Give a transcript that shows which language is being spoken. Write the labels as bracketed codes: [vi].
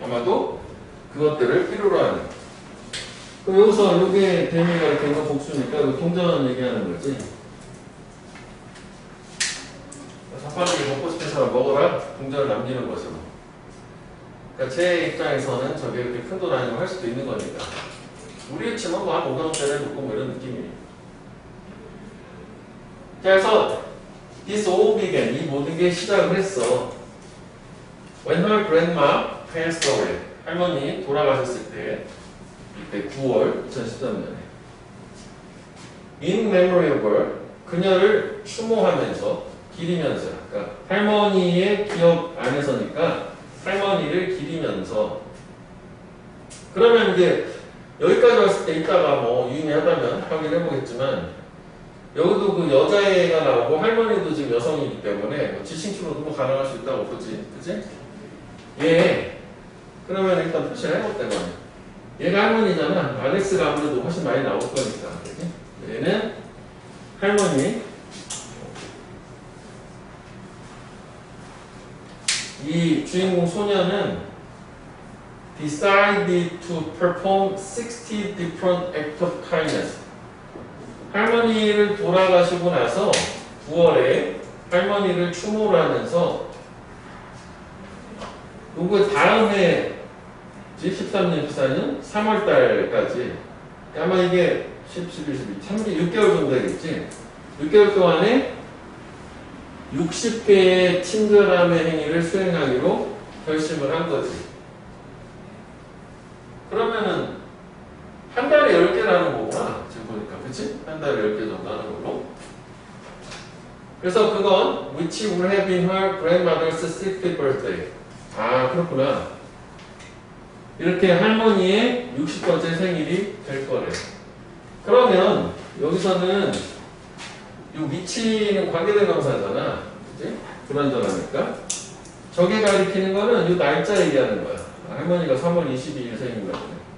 [ko] 아마도 그것들을 필요로 하는. 그럼 여기서 요게 대미가 이렇게 있는 복수니까 동전 얘기하는 거지. 자판기 먹고 싶은 사람 먹어라. 동전을 남기는 것으로. 그러니까 제 입장에서는 저게 이렇게 큰 돈 아니고 할 수도 있는 거니까. 우리 치면 뭐 한 500원짜리 놓고 뭐 이런 느낌이에요. [en] 그래서 this all began. [ko] 이 모든 게 시작을 했어. [en] When her grandma passed away. [ko] 할머니 돌아가셨을 때 이때 9월 2013년에 [en] in memory of her. [ko] 그녀를 추모하면서 기리면서. 그러니까 할머니의 기억 안에서니까 할머니를 기리면서. 그러면 이제 여기까지 왔을 때 이따가 뭐 유의미하다면 확인해보겠지만 여기도 그 여자애가 나오고 할머니도 지금 여성이기 때문에 뭐 지칭추로도 뭐 가능할 수 있다고 보지. 그치? 얘 그러면 일단 표시를 해볼 때만 얘가 할머니잖아. 알렉스가 아무래도 훨씬 많이 나올 거니까. 그치? 얘는 할머니. 이 주인공 소녀는 [en] decided to perform 60 different acts of kindness. [ko] 할머니를 돌아가시고 나서 9월에 할머니를 추모를 하면서 요거 다음 해 13년, 14년 3월달까지 아마 이게 10, 11, 12, 6개월 정도 되겠지. 6개월 동안에 60개의 친절함의 행위를 수행하기로 결심을 한 거지. 그러면은 한 달에 10개라는 거구나. 지금 보니까. 그치? 한 달에 10개 정도 하는 걸로. 그래서 그건 [en] which would have been her grandmother's 60th birthday. [ko] 아, 그렇구나. 이렇게 할머니의 60번째 생일이 될 거래요. 그러면 여기서는 이 위치는 관계된 명사잖아. 그치? 불완전하니까. 저게 가리키는 거는 이 날짜 얘기하는 거야. 할머니가 3월 22일 생일이라고 그래.